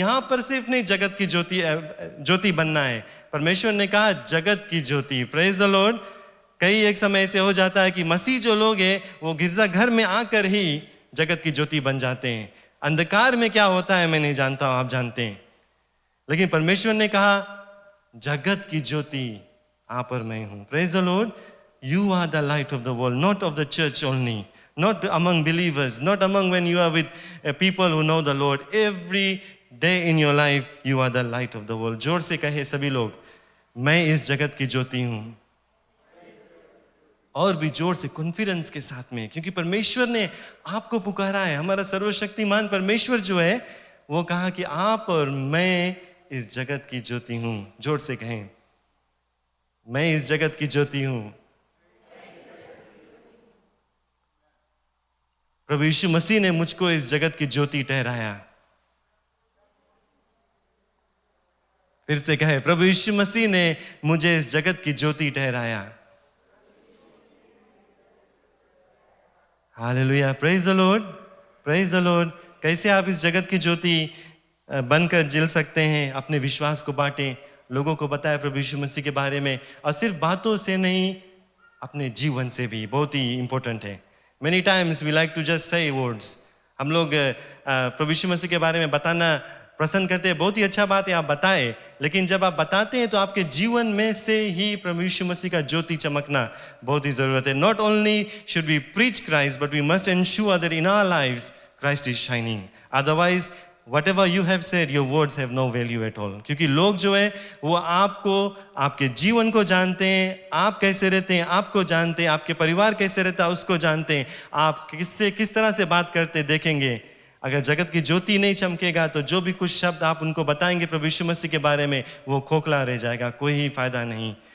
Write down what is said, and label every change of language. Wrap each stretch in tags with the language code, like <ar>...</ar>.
<hi>यहाँ पर सिर्फ नहीं जगत की ज्योति बनना है, परमेश्वर ने कहा जगत की ज्योति।</hi> <en>Praise the Lord.</en> <hi>कई एक समय ऐसे हो जाता है कि मसीह जो लोग हैं वो गिरजाघर में आकर ही जगत की ज्योति बन जाते हैं। अंधकार में क्या होता है मैं नहीं जानता हूं, आप जानते हैं, लेकिन परमेश्वर ने कहा जगत की ज्योति आप और मैं हूं।</hi> <en>Praise the Lord. You are the light of the world, not of the church only, not among believers, not among when you are with people who know the Lord. Every day in your life, you are the light of the world.</en> <hi>जोर से कहे सभी लोग, मैं इस जगत की ज्योति हूं। और भी जोर से कॉन्फिडेंस के साथ में, क्योंकि परमेश्वर ने आपको पुकारा है। हमारा सर्वशक्तिमान परमेश्वर जो है वो कहा कि आप और मैं इस जगत की ज्योति हूं। जोर से कहें, मैं इस जगत की ज्योति हूं। प्रभु यीशु मसीह ने मुझको इस जगत की ज्योति ठहराया। फिर से कहे, प्रभु यीशु मसीह ने मुझे इस जगत की ज्योति ठहराया। Hallelujah,</hi> <en>Praise the Lord, praise the Lord.</en> <hi>कैसे आप इस जगत की ज्योति बनकर जिल सकते हैं? अपने विश्वास को बांटें, लोगों को बताएं प्रभु यीशु मसीह के बारे में, और सिर्फ बातों से नहीं, अपने जीवन से भी। बहुत ही इंपॉर्टेंट है।</hi> <en>Many times we like to just say words.</en> <hi>हम लोग प्रभु यीशु मसीह के बारे में बताना पसंद करते हैं। बहुत ही अच्छा बात है, आप बताएं, लेकिन जब आप बताते हैं तो आपके जीवन में से ही प्रभु यीशु मसीह का ज्योति चमकना बहुत ही जरूरत है।</hi> <en>Not only should we preach Christ, but we must ensure that in our lives Christ is shining. Otherwise, whatever you have said, your words have no value at all.</en> <hi>क्योंकि लोग जो है वो आपको, आपके जीवन को जानते हैं, आप कैसे रहते हैं आपको जानते हैं, आपके परिवार कैसे रहता है उसको जानते हैं, आप किस तरह से बात करते देखेंगे। अगर जगत की ज्योति नहीं चमकेगा तो जो भी कुछ शब्द आप उनको बताएंगे प्रभु यीशु मसीह के बारे में, वो खोखला रह जाएगा, कोई ही फायदा नहीं।</hi>